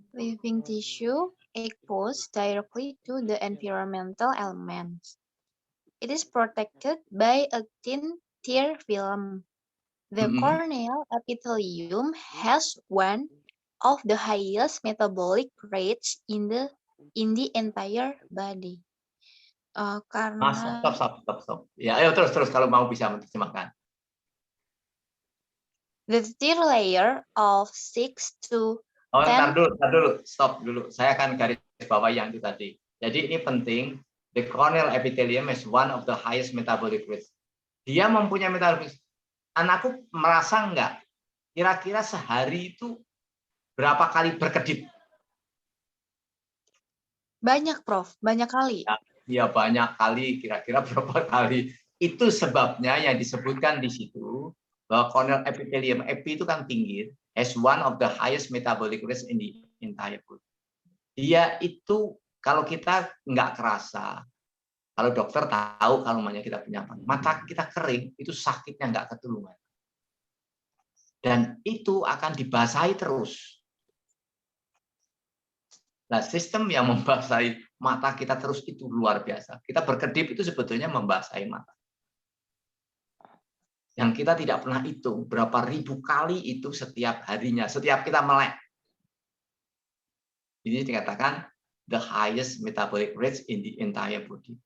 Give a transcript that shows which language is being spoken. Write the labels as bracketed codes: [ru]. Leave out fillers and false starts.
[en] Living tissue exposed directly to the environmental elements. It is protected by a thin tear film. The Mm-mm. corneal epithelium has one of the highest metabolic rates in the entire body. [id] Mas, Karena stop. Ya, ayo terus kalau mau bisa menerjemahkan. [en] the thin layer of 6 to Oh, 10 [id] ntar dulu, stop dulu. Saya akan garis bawah yang itu tadi. Jadi ini penting. [en] The corneal epithelium is one of the highest metabolic rates. [id] Dia mempunyai metabolic. Anakku merasa enggak? Kira-kira sehari itu berapa kali berkedip? banyak, Prof. Banyak kali. Ya banyak kali. Kira-kira berapa kali? Itu sebabnya yang disebutkan di situ bahwa corneal epithelium, epi itu kan tinggi, [en] has one of the highest metabolic rates in the entire body. [id] Dia itu kalau kita nggak kerasa, kalau dokter tahu kalau kita punya mata kita kering, itu sakitnya nggak ketulungan. Dan itu akan dibasahi terus. Nah, sistem yang membasahi mata kita terus itu luar biasa. Kita berkedip itu sebetulnya membasahi mata. Yang kita tidak pernah hitung berapa ribu kali itu setiap harinya, setiap kita melek. Ini dikatakan [en] the highest metabolic rates in the entire body.